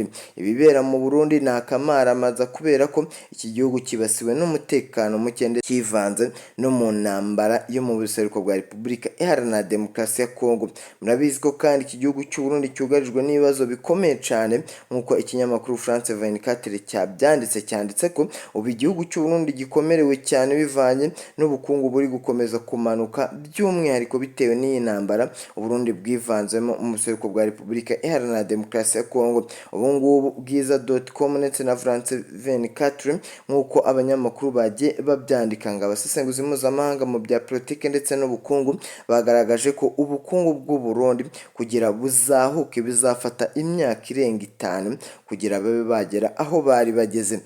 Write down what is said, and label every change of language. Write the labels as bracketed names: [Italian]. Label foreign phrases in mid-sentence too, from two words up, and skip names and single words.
[Kinyarwanda] Ibibera mu Burundi ni akamaramaza kubera ko iki gihugu kibasiwe n'umutekano muke ndetse kivanze no mu ntambara yo mu buseruko bwa Repubulika Iharanira Demokarasi ya Kongo. Murabizi ko kandi iki gihugu cy'u Burundi cyugarijwe n'ibibazo bikomeye cyane nk'uko ikinyamakuru France 24 cyanditse ko ubu igihugu cy'u Burundi gikomerewe cyane bivanye n'ubukungu buri gukomeza kumanuka, by'umwihariko bitewe n'iyi ntambara Burundi bwivanzemo mu buseruko bwa Repubulika Iharanira Demokarasi ya Kongo. Ubu ngubu bwiza.com ndetse na France 24 nk'uko abanyamakuru bagiye babyandika ngo abasesenguzi mpuzamahanga mu bya politiki ndetse n'ubukungu bagaragaje ko ubukungu bw'u Burundi kugira buzahuke bizafata imyaka irenga 5 kugira babe bagera aho bari bageze.